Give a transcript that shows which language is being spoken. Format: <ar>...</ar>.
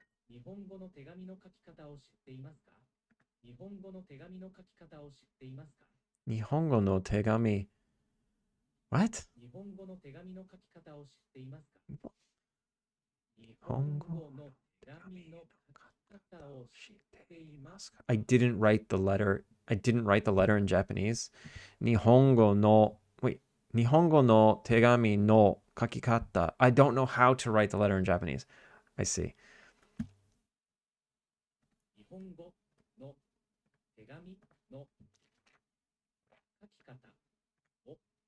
<ja>日本語の手紙の書き方を知っていますか?日本語の手紙の書き方を知っていますか? 日本語の手紙 What? 日本語の手紙の書き方を知っていますか? 日本語の手紙の書き方を知っていますか?</ja> <en>I didn't write the letter. I didn't write the letter in Japanese.</en> <ja>日本語の Wait. 日本語の手紙の書き方.</ja> <en>I don't know how to write the letter in Japanese. I see.</en> <ja>日本語の手紙の書き方を</ja>